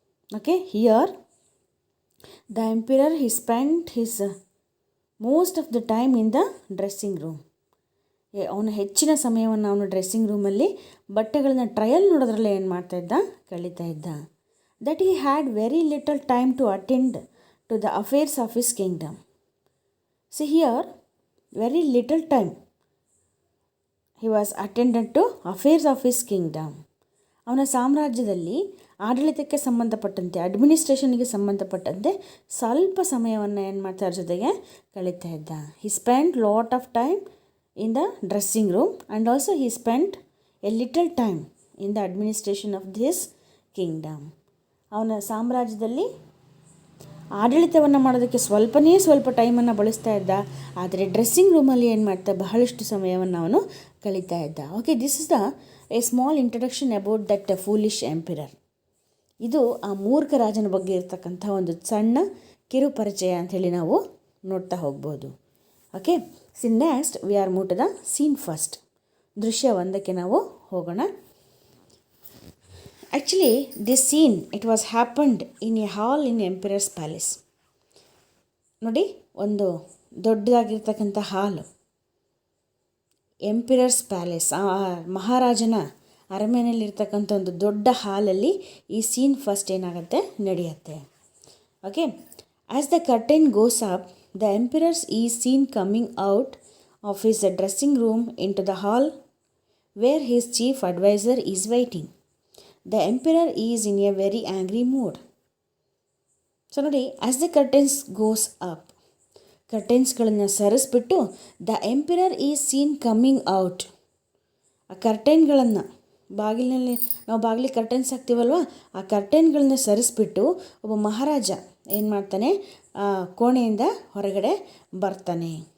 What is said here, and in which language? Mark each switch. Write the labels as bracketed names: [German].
[English] Okay, here the emperor he spent his most of the time in the dressing room. [Kannada] ಅವನ ಹೆಚ್ಚಿನ ಸಮಯವನ್ನು ಅವನು dressing ರೂಮಲ್ಲಿ ಬಟ್ಟೆಗಳನ್ನ ಟ್ರಯಲ್ ನೋಡೋದ್ರಲ್ಲೇ ಏನು ಮಾಡ್ತಾಯಿದ್ದ, ಕಳೀತಾ ಇದ್ದ. [English] That he had very little time to attend to the affairs of his kingdom. See here, very little time he was attended to affairs of his kingdom. [Kannada] ಅವನ ಸಾಮ್ರಾಜ್ಯದಲ್ಲಿ ಆಡಳಿತಕ್ಕೆ ಸಂಬಂಧಪಟ್ಟಂತೆ, ಅಡ್ಮಿನಿಸ್ಟ್ರೇಷನ್ಗೆ ಸಂಬಂಧಪಟ್ಟಂತೆ ಸ್ವಲ್ಪ ಸಮಯವನ್ನು ಏನು ಮಾಡ್ತಾರೆ ಜೊತೆಗೆ ಕಳೀತಾ ಇದ್ದ. [English] He spend lot of time in the dressing room and also he spend a little time in the administration of this kingdom. [Kannada] ಅವನ ಸಾಮ್ರಾಜ್ಯದಲ್ಲಿ ಆಡಳಿತವನ್ನು ಮಾಡೋದಕ್ಕೆ ಸ್ವಲ್ಪ ಟೈಮನ್ನು ಬಳಸ್ತಾ ಇದ್ದ, ಆದರೆ ಡ್ರೆಸ್ಸಿಂಗ್ ರೂಮಲ್ಲಿ ಏನು ಮಾಡ್ತಾ ಬಹಳಷ್ಟು ಸಮಯವನ್ನು ಅವನು ಕಳೀತಾ ಇದ್ದ. [English] Okay, this is the a small introduction about that foolish emperor. [Kannada] ಇದು ಆ ಮೂರ್ಖ ರಾಜನ ಬಗ್ಗೆ ಇರ್ತಕ್ಕಂಥ ಒಂದು ಸಣ್ಣ ಕಿರು ಪರಿಚಯ ಅಂಥೇಳಿ ನಾವು ನೋಡ್ತಾ ಹೋಗ್ಬೋದು. [English] Okay, see next we are move to the scene first. [Kannada] ದೃಶ್ಯ ಒಂದಕ್ಕೆ ನಾವು ಹೋಗೋಣ. [English] Actually, this scene, it was happened in a hall in Emperor's Palace. [Kannada] ನೋಡಿ, ಒಂದು ದೊಡ್ಡದಾಗಿರ್ತಕ್ಕಂಥ ಹಾಲು, [English] emperor's palace, [Kannada] ಆ ಮಹಾರಾಜನ ಅರಮನೆಯಲ್ಲಿರ್ತಕ್ಕಂಥ ಒಂದು ದೊಡ್ಡ ಹಾಲಲ್ಲಿ ಈ ಸೀನ್ ಫಸ್ಟ್ ಏನಾಗುತ್ತೆ, ನಡೆಯುತ್ತೆ. Okay, [English] As the curtain goes up, the emperor is seen coming out of his dressing room into the hall where his chief advisor is waiting. The emperor is in a very angry mood. So ನೋಡಿ, as the curtains goes up, [Kannada] ಕರ್ಟೆನ್ಸ್ಗಳನ್ನು ಸರಿಸ್ಬಿಟ್ಟು [English] The emperor is seen coming out. [Kannada] ಆ ಕರ್ಟೆನ್ಗಳನ್ನು ಬಾಗಿಲಿನಲ್ಲಿ ನಾವು ಬಾಗಿಲಿಗೆ curtains ಹಾಕ್ತೀವಲ್ವ, ಆ ಕರ್ಟೆನ್ಗಳನ್ನ ಸರಿಸ್ಬಿಟ್ಟು ಒಬ್ಬ ಮಹಾರಾಜ ಏನು ಮಾಡ್ತಾನೆ, ಕೋಣೆಯಿಂದ ಹೊರಗಡೆ ಬರ್ತಾನೆ.